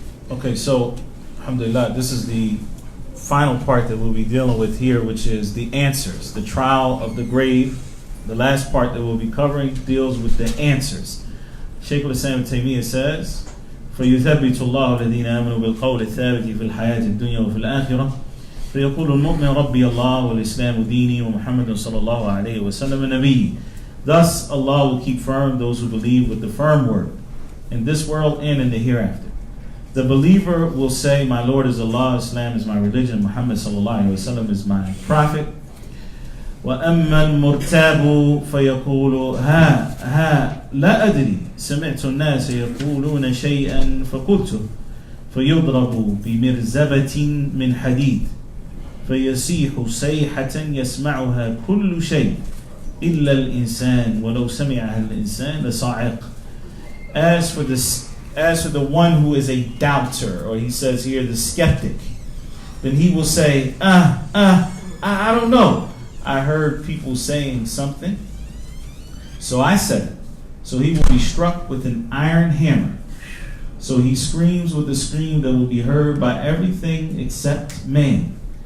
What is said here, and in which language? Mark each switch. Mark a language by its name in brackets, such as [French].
[English] Okay, so, alhamdulillah, this is the final part that we'll be dealing with here, which is the answers, the trial of the grave. The last part that we'll be covering deals with the answers. Shaykh al-Islam ibn Taymiyyah says, [Arabic] فَيُثَبِّتُ اللَّهُ الَّذِينَ آمَنُوا بِالْقَوْلِ الثَّابِتِ فِي الْحَيَاةِ الدُّنْيَا وَفِي الْآخِرَةِ فَيَقُولُ الْمُؤْمِنُ رَبِّيَ اللَّهُ وَالْإِسْلَامُ دِينِي وَمُحَمَّدٌ صَلَّى اللَّهُ عَلَيْهِ وَسَلَّمَ نَبِيٌّ. [English] Thus Allah will keep firm those who believe with the firm word in this world and in the hereafter. The believer will say, my Lord is Allah, Islam is my religion, Muhammad sallallahu alayhi wa sallam is my prophet. [Arabic] وَأَمَّا الْمُرْتَابُ فَيَقُولُ ها لا أدري سمعت الناس يقولون شيئا فقلت فيضرب بمرزبة من حديد فيصيح صيحة يسمعها كل شيء إلا الإنسان ولو سمعها الإنسان لصاعق. [English] As for the one who is a doubter, or he says here the skeptic, then he will say, I don't know. I heard people saying something, so I said it. So he will be struck with an iron hammer. So he screams with a scream that will be heard by everything except man.